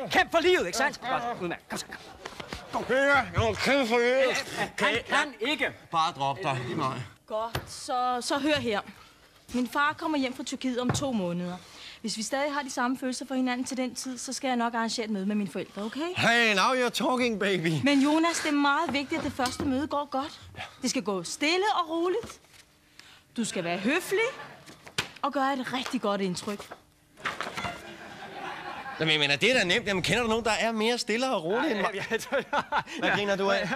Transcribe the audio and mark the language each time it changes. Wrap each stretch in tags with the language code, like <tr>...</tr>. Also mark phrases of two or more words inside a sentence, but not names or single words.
<da>Kæmp for livet, ikke sandt? Godt, udmærket. Kom så. Jeg kæmpe for livet. Han kan ikke. Bare drop dig. Godt, så hør her. Min far kommer hjem fra Tyrkiet om 2 måneder. Hvis vi stadig har de samme følelser for hinanden til den tid, så skal jeg nok arrangere et møde med mine forældre, okay?</da> <en>Hey, now you're talking, baby.</en> <da>Men Jonas, det er meget vigtigt, at det første møde går godt. Det skal gå stille og roligt. Du skal være høflig og gøre et rigtig godt indtryk. Jamen, jeg mener, det er da nemt. Jamen, kender du nogen, der er mere stille og rolig end mig? Hvad griner du af?</da>